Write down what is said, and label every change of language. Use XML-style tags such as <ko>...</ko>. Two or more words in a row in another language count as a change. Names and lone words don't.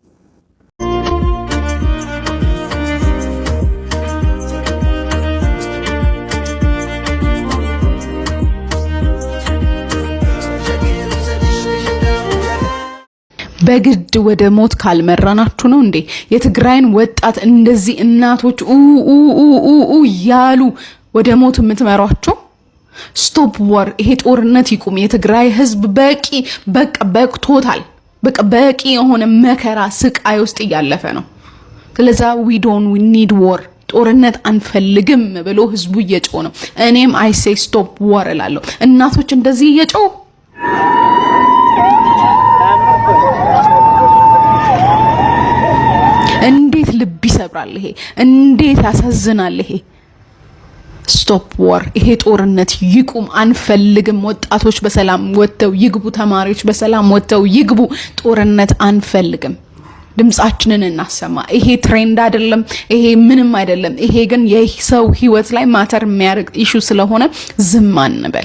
<am>በግድ ወደ ሞት ካልመራናችሁ ነው እንዴ የትግራይን ወጣት እንደዚህ እናቶች ያሉ ወደ ሞት የምትመሯቸው?</am> <en>stop war፣</en> <am>ይሄ ጦርነት ይቁም። የትግራይ ህዝብ በቅቶታል። በቂ የሆነ መከራ ስቃይ ውስጥ እያለፈ ነው። ስለዛ</am> <en>we need war፣</en> <am>ጦርነት አንፈልግም ብሎ ህዝቡ እየጮህ ነው። እኔም</am> <en>I say stop war</en> <am>እላለሁ። እናቶች እንደዚህ እየጮሁ እንዴት ልብ ይሰብራል ይሄ! እንዴት ያሳዝናል ይሄ!</am> <en>stop war፣</en> <am>ይሄ ጦርነት ይቁም። አንፈልግም። ወጣቶች በሰላም ወጥተው ይግቡ። ተማሪዎች በሰላም ወጥተው ይግቡ። ጦርነት አንፈልግም። ድምጻችንን እናሰማ። ይሄ ትሬንድ አይደለም፣ ይሄ ምንም አይደለም። ይሄ ግን የሰው ህይወት ላይ ማተር የሚያደርግ ኢሹ ስለሆነ ዝም አንበል።</am>